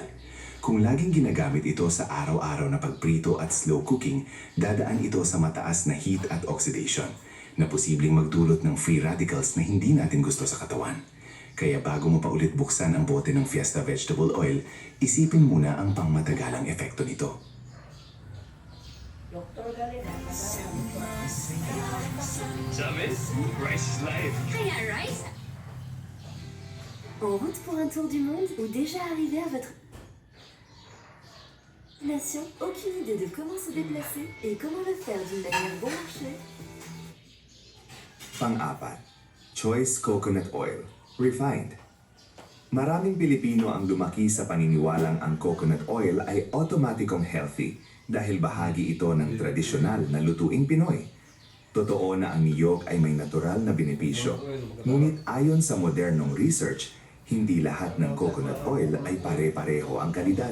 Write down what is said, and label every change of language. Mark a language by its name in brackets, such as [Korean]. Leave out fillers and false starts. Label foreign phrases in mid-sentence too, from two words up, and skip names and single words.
[Filipino] Kung laging ginagamit ito sa araw-araw na pagprito at [English] slow cooking, [Filipino] dadaan ito sa mataas na heat at oxidation, na posibleng magdulot ng [English] free radicals [Filipino] na hindi natin gusto sa katawan. Kaya bago mo pa ulit buksan ang bote ng Fiesta Vegetable Oil, isipin muna ang pangmatagalang epekto nito. [English] Jamais, rice is life. [Filipino] Kaya Rice? [French] En route pour un tour du monde ou déjà arrivé à votre nation, aucune idée de comment se déplacer et comment le faire d'une manière bon marché? [Filipino] Pang-apat, Choice Coconut Oil, Refined. Maraming Pilipino ang lumaki sa paniniwalang ang [English] coconut oil [Filipino] ay automatikong healthy dahil bahagi ito ng tradisyonal na lutuing Pinoy. Totoo na ang niyog ay may natural na benepisyo, ngunit ayon sa modernong research, hindi lahat ng [English] coconut oil [Filipino] ay pare-pareho ang kalidad.